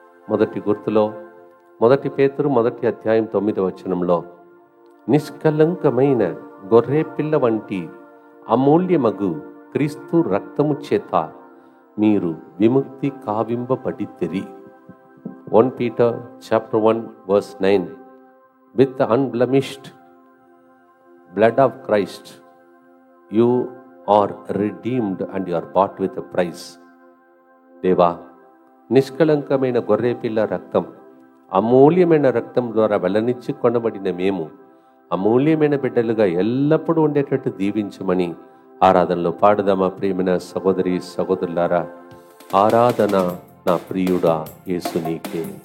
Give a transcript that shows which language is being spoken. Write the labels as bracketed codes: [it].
[te] మొదటి గుర్తులో 1 పేతురు 1వ అధ్యాయం 9వ వచనంలో నిష్కలంకమైన గొర్రె పిల్ల వంటి అమూల్యమగు క్రీస్తు రక్తము చేత మీరు విముక్తి కావింపబడితిరి. [en] 1 Peter chapter 1 verse 9. With the unblemished blood of Christ you are redeemed and you are bought with a price. [te] దేవా, నిష్కలంకమైన గొర్రె పిల్ల రక్తం, అమూల్యమైన రక్తం ద్వారా వెల్లనిచ్చి కొనబడిన మేము అమూల్యమైన బిడ్డలుగా ఎల్లప్పుడూ ఉండేటట్టు దీవించమని ఆరాధనలో పాడుదామా. ప్రియమైన సహోదరి సహోదరులారా, ఆరాధన నా ప్రియుడా యేసు నీకే.